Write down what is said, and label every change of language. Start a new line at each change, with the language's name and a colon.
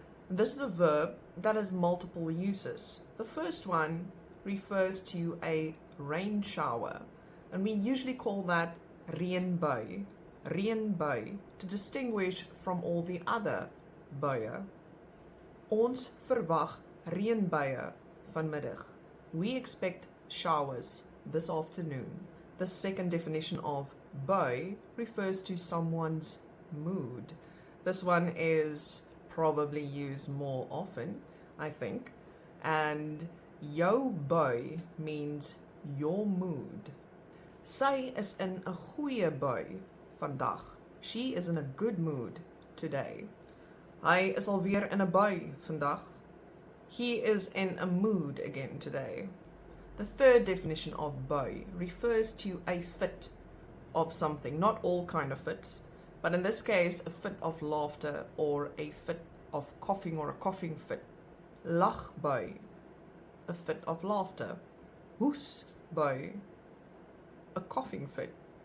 English: This is a verb that has multiple uses. The first one refers to a rain shower, and we usually call that reënbui, reënbui, to distinguish from all the other buie.
Afrikaans: Ons verwag reënbuie vanmiddag.
English: We expect showers this afternoon. The second definition of bui refers to someone's mood. This one is probably used more often, I think. And jou bui means your mood.
Afrikaans: Sy is in 'n goeie bui vandag.
English: She is in a good mood today.
Afrikaans: Hy is alweer in 'n bui vandag.
English: He is in a mood again today. The third definition of bui refers to a fit of something, not all kind of fits, but in this case, a fit of laughter or a fit of coughing or a coughing fit. Lachbui, a fit of laughter. Hoesbui, a coughing fit.